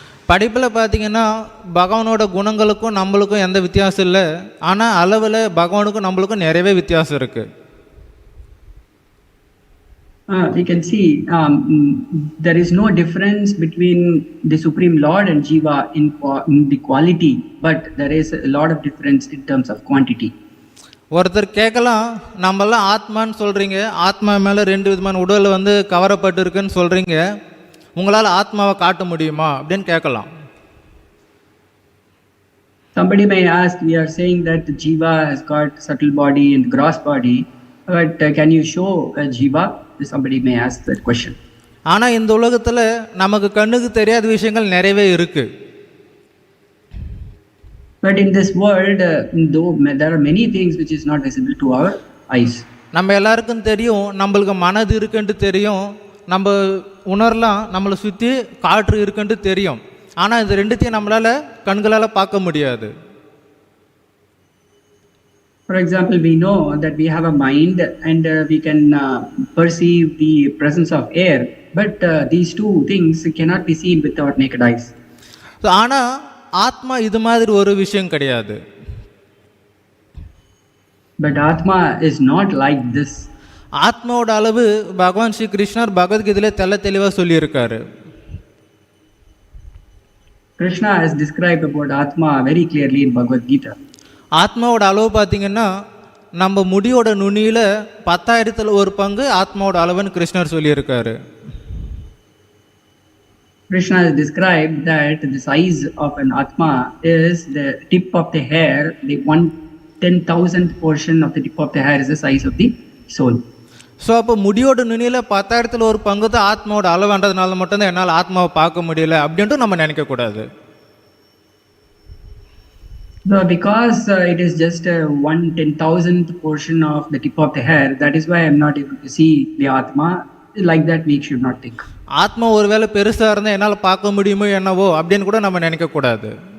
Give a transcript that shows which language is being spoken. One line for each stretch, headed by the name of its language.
Tamil: படிப்பில் பார்த்தீங்கன்னா பகவானோட குணங்களுக்கும் நம்மளுக்கும் எந்த வித்தியாசம் இல்லை, ஆனால் அளவில் பகவானுக்கும் நம்மளுக்கும் நிறையவே வித்தியாசம் இருக்குது.
English: We can see there is no difference between the Supreme Lord and Jiva in the quality, but there is a lot of difference in terms of quantity.
Tamil: ஒருத்தர் கேட்கலாம், நம்மளாம் ஆத்மான்னு சொல்கிறீங்க, ஆத்மா மேலே 2 விதமான உடல் வந்து கவரப்பட்டு இருக்குன்னு சொல்கிறீங்க, உங்களால் ஆத்மாவை காட்ட முடியுமா அப்படின்னு கேட்கலாம்.
English: Somebody may ask, we are saying that the Jiva has got subtle body and gross body, but can you show a Jiva? Somebody may ask that question.
Tamil: ஆனால் இந்த உலகத்தில் நமக்கு கண்ணுக்கு தெரியாத விஷயங்கள் நிறையவே இருக்கு.
English: But in this world, though there are many things which is not visible to our eyes.
Tamil: நம்ம எல்லாருக்கும் தெரியும், நம்மளுக்கு மனது இருக்குன்ட்டு தெரியும், நம்ம உணரலாம், நம்மளை சுற்றி காற்று இருக்குன்ட்டு தெரியும். ஆனால் இது ரெண்டுத்தையும் நம்மளால் கண்களால் பார்க்க முடியாது.
English: For example, we know that we have a mind and we can perceive the presence of air, but these two things cannot be seen with our naked eyes.
Tamil: ஆனால் ஆத்மா இது மாதிரி ஒரு விஷயம் கிடையாது.
English: But Atma is not like this.
Tamil: ஆத்மாவோட அளவு பகவான் ஸ்ரீ கிருஷ்ணர் பகவத்கீதையில தெளிவாக சொல்லியிருக்காரு.
English: Krishna has described about Atma very clearly in Bhagavad Gita.
Tamil: ஆத்மாவோட அளவு பார்த்தீங்கன்னா நம்ம முடியோட நுனியில் 10,000 ஒரு பங்கு ஆத்மாவோட அளவுன்னு கிருஷ்ணர் சொல்லியிருக்காரு.
English: Krishna has described that the size of an Atma is the tip of the hair, the 1/10,000th portion of the tip of the hair is the size of the soul.
Tamil: So அப்போ முடியோட நுனியில் 10,000ல் ஒரு பங்கு தான் ஆத்மாவோட அளவுன்றதுனால மட்டும்தான் என்னால் ஆத்மாவை பார்க்க முடியல அப்படின்ட்டு நம்ம நினைக்கக்கூடாது.
English: So because it is just 1/10,000th portion of the tip of the hair, that is why I am not able to see the Atma. Like that we should not think.
Tamil: ஆத்மா ஒருவேளை பெருசாக இருந்தால் என்னால் பார்க்க முடியுமோ என்னவோ அப்படின்னு கூட நம்ம நினைக்கக்கூடாது.